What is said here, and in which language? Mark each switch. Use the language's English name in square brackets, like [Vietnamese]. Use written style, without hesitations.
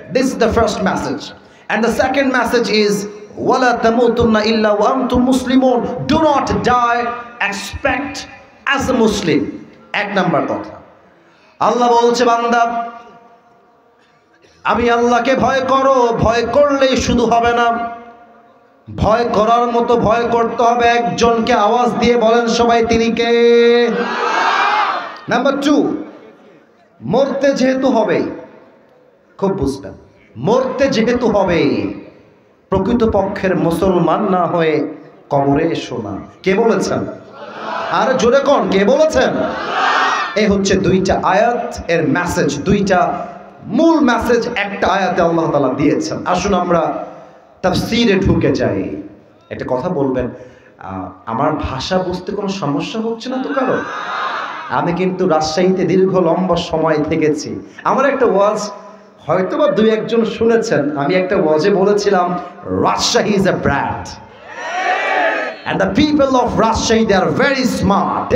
[English] This is the first message. And the second message is, [Arabic] وَلَا تَمُوتُنَّ إِلَّا وَأَنْتُمْ مُسْلِمُونَ. [English] Do not die, expect as a Muslim. [Bangla] 1 নম্বর কথা। আল্লাহ বলছে, বান্দা, আমি আল্লাহকে ভয় করো। ভয় করলেই শুধু হবে না, ভয় করার মতো ভয় করতে হবে একজনকে। আওয়াজ দিয়ে বলেন সবাই, তিনি কে? নাম্বার 2, মরতে যেহেতু হবে, খুব বুঝবেন, মরতে যেহেতু হবে, প্রকৃতপক্ষের মুসলমান না হয়ে কবরে এসো না। কে বলেছেন? আর জোরে কোন, কে বলেছেন? এই হচ্ছে 2টা আয়াত এর মেসেজ, 2টা মূল মেসেজ একটা আয়াতে আল্লাহ তাআলা দিয়েছেন। আসুন আমরা তাফসীরে ঢুকে যাই। একটা কথা বলবেন, আমার ভাষা বুঝতে কোনো সমস্যা হচ্ছে না তো কারো? আমি কিন্তু রাজশাহীতে দীর্ঘ লম্বা সময় থেকেছি। আমার একটা ওয়াজ হয়তোবা 2-1 শুনেছেন। আমি একটা ওয়াজে বলেছিলাম, [English] Rajshahi is a brand and the people of Rajshahi, they are very smart.